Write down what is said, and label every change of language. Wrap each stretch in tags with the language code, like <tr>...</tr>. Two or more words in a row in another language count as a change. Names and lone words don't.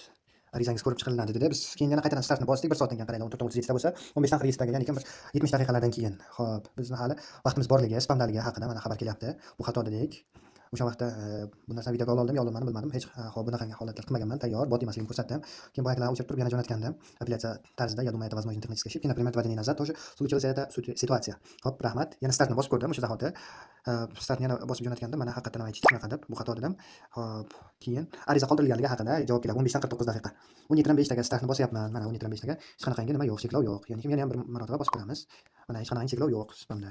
<uz>Arizangiz ko'rib chiqiladi dedi. Biz keyin yana qaytadan startni bosdik. 1 soatdan keyin qaraylik. 14:37 da bo'lsa, 15 dan 40 daga, ya'ni bir 70 daqiqalardan keyin. Xo'p, bizni hali vaqtimiz borligi, spamdaligi haqida mana xabar kelyapti. Bu xato dedik. O'sha vaqtda bu narsani videoga oldim, olmadim bilmadim. Hech bunaqangi holatlar qilmaganman. Tayyor bot emasligini ko'rsatdim. Keyin bu ayaklarni o'chirib turib yana jo'natgandim. Apellyatsiya tarzida,</uz> <ru>я думаю, это возможно технические ошибки. Например, 2 дня назад тоже случилась эта ситуация.</ru> <uz>Xo'p, rahmat. Yana startni bosib ko'rdim o'sha zahoti. Startni yana bosib jo'natgandim. Mana haqiqatan aytishdi shunaqa deb, bu xato dedim. Xo'p, keyin ariza qoldirilganligi haqida javob keladi. 15 dan 49 daqiqa. 17:05 daga startni bosyapman. Mana 17:05 daga hech qanaqangi nima yo'q, cheklov yo'q. Ya'ni yana ham bir marotaba bosib ko'ramiz. Mana hech qanaqangi cheklov yo'q spamda.</uz>